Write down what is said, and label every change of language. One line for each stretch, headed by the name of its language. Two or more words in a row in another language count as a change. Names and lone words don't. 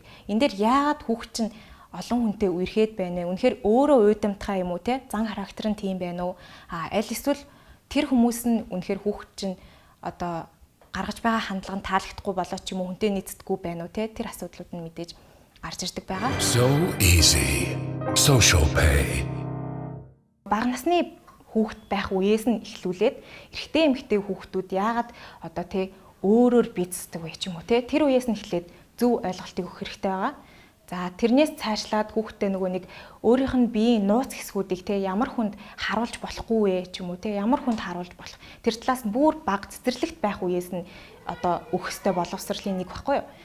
Mongolian: Энд дээр яагаад хүүхд чинь олон хүнтэй үерхэд байна вэ? Үнэхээр өөрөө уйдамтгай юм уу зан характер нь тийм байна уу? Аль эсвэл тэр хүмүүс нь үнэхээр хүүхэд чинь гаргаж байгаа хандлага нь таалагдахгүй болоод ч юм уу хүнтэй нийцдэггүй байна уу тэр асуудлууд нь мэдээж гарч ирдэг байгаа.
English: So easy. Social pay.
Mongolian: Бага насны хүүхэд байх үеэс нь эхлүүлээд эрэгтэй эмэгтэй хүүхдүүд яагаад өөрөөр бийцдэг вэ ч юм уу тэр үеэс нь эхлээд зөв ойлголтыг өгөх хэрэгтэй байгаа. За тэрнээс цаашлаад хүүхдтэй нэг өөрийнх нь биеийн нууц хэсгүүдийг ямар хүнд харуулж болохгүй вэ ч юм уу ямар хүнд харуулж болох тэр талаас нь бүр бага цэцэрлэгт байх үеэс нь өгөх ёстой боловсролын нэг баггүй юу.